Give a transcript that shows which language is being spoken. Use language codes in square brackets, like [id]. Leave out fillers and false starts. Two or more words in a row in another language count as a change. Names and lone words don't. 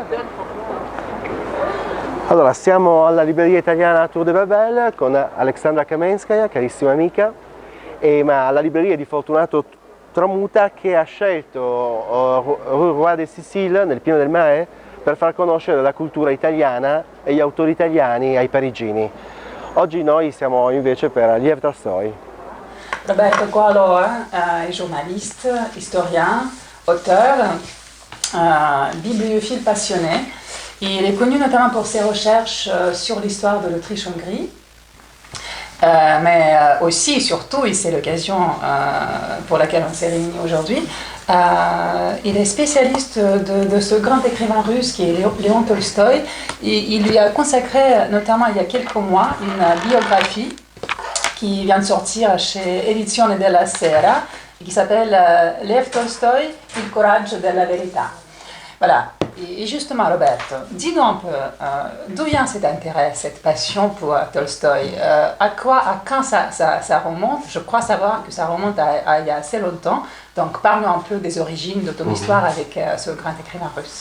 [it] Allora, siamo alla libreria italiana Tour de Babel con Alexandra Kamenskaya, carissima amica, ma la libreria di Fortunato Tramuta che ha scelto Roi de Sicile, nel pieno del Marais, per far conoscere la cultura italiana e gli autori italiani ai parigini. Oggi noi siamo invece per Lev Tolstoi. [fr] Roberto Coalora est journaliste, historien, auteur, bibliophile passionné. Il est connu notamment pour ses recherches sur l'histoire de l'Autriche-Hongrie, mais aussi, surtout, et c'est l'occasion pour laquelle on s'est réunis aujourd'hui, il est spécialiste de ce grand écrivain russe qui est Léon Tolstoï. Il lui a consacré, notamment il y a quelques mois, une biographie qui vient de sortir chez Edizione della Sera, et qui s'appelle Lev Tolstoï, Il coraggio della verità. Voilà. Et justement, Roberto, dis-nous un peu, d'où vient cet intérêt, cette passion pour Tolstoï? À quand ça remonte? Je crois savoir que ça remonte à il y a assez longtemps. Donc, parle-nous un peu des origines de ton histoire avec ce grand écrivain russe.